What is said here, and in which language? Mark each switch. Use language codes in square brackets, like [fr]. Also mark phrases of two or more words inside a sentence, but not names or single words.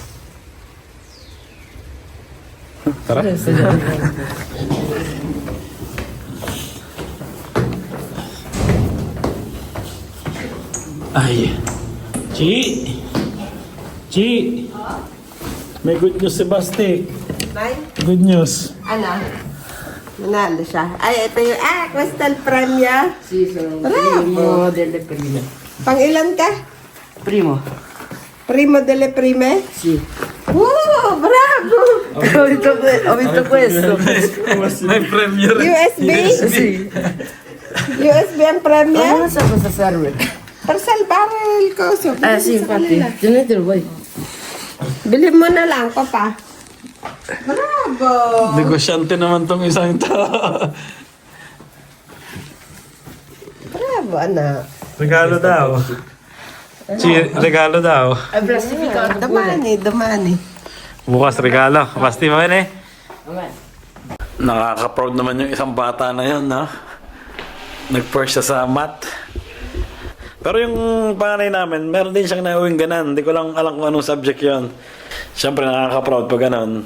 [tl] Tara. Ay. Chi. May good news si Basti. Nay, [en] Good news. [tl] ano? Manalo siya. Ay, ito yung, Crystal Premia. [it] Bravo. Delle prime. [tl] Pang ilan ka? [it] Primo. Primo delle prime? Sì. Wow, bravo! Ho vinto questo. [tl] May premiere. USB? [it] Sì. [tl] USB ang [it] Ma premia? non so cosa serve. Per salvare il coso. Sì, infatti. Tenetelo voi. [tl] Bili mo na lang ko pa. Bravo! Negosyante naman tong isang to. Bravo, anak. Regalo daw. Regalo daw. [it] È plastificato pure. Domani. [tl] Bukas regalo. Basti mo yun eh. [it] Vabbè. [tl] Nakaka-proud naman yung isang bata na yun, no? Nag-first siya sa math. Pero yung panganay namin, meron din siyang nauwing ganan. Hindi ko lang alam kung anong subject yon. Siyempre nakaka-proud pag ganon.